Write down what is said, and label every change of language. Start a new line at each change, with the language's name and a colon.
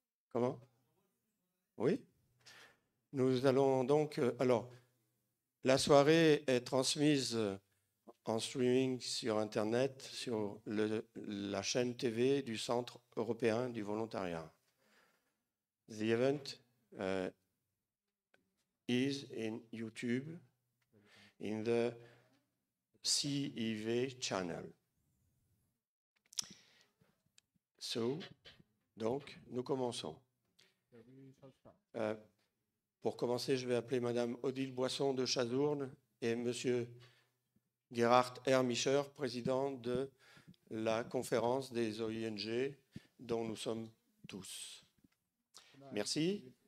French: Comment? Oui? Nous allons donc... alors, la soirée est transmise en streaming sur Internet, sur la chaîne TV du Centre européen du volontariat.
English: The event is in YouTube, in the CIV channel.
French: So, donc, nous commençons. Pour commencer, je vais appeler Madame Odile Boisson de Chazourne et Monsieur Gerhard Hermischer, président de la conférence des OING dont nous sommes tous. Merci.